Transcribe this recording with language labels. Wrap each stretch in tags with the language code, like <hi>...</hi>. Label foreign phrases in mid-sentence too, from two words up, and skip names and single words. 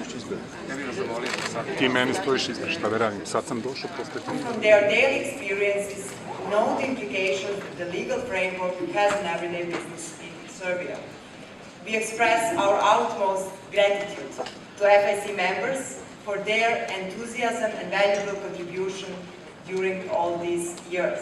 <sr>Ti meni stojiš ispred, šta da radim? Sad sam došao posle.</sr> <en>From their daily experiences, know the implications that the legal framework has in everyday business in Serbia. We express our utmost gratitude to FIC members for their enthusiasm and valuable contribution during all these years.</en>